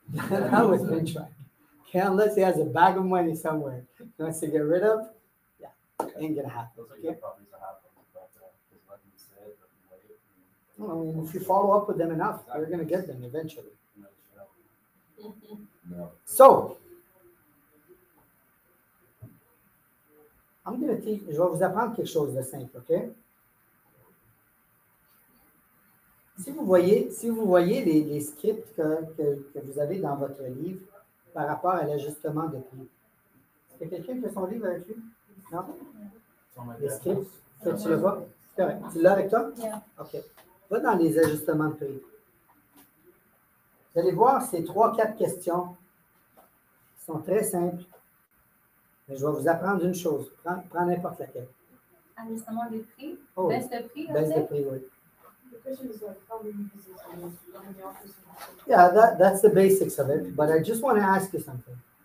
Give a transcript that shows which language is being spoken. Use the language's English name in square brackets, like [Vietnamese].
[English] That was been trying. Okay, unless he has a bag of money somewhere he wants to get rid of, yeah, ain't gonna happen. Those are Okay? good properties to have, but just let them sit, let them wait. Well, I mean, if you follow up with them enough, you're gonna get them eventually. No. So, I'm gonna teach, [French] je vais vous apprendre quelque chose de simple, ok? Si vous voyez les scripts que vous avez dans votre livre par rapport à l'ajustement de prix, est-ce que quelqu'un qui a son livre avec lui? Non? Les scripts, tu le vois? C'est correct. Tu l'as avec toi? [English] Yeah. OK. [French] Va dans les ajustements de prix. Vous allez voir ces 3-4 questions qui sont très simples. Mais je vais vous apprendre une chose. Prends n'importe laquelle. Ajustement des prix. Oh, oui. Baisse de prix, Baisse de prix, oui. [English] The question is like, how many visits are there? How many offers are there? Yeah, that's the basics of it. But I just want to ask you something.